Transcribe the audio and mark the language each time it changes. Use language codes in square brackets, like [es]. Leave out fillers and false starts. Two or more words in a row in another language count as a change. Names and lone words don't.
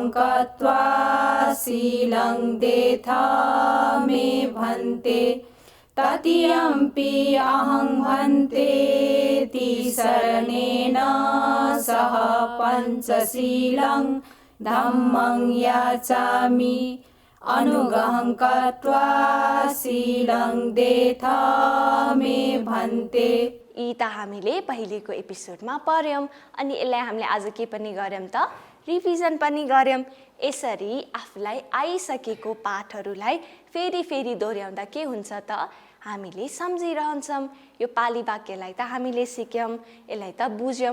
[pi] कृत्वा शीलं देथ मे भन्ते तृतीयम्पि अहं भन्ते तिसरणेन सह पञ्चशीलं धम्मं याचामि अनुग्रहं कृत्वा शीलं देथ मे भन्ते। [ne] यी त हामीले पहिलेको एपिसोडमा पढ्यौँ अनि यसलाई हामीले आज के पनि गर्यौँ त रिभिजन पनि गर्यौँ। यसरी आफूलाई आइसकेको पाठहरूलाई फेरि फेरि दोहोऱ्याउँदा के हुन्छ त हामीले सम्झिरहन्छौँ। यो पाली वाक्यलाई त हामीले सिक्यौँ, यसलाई त बुझ्यौँ।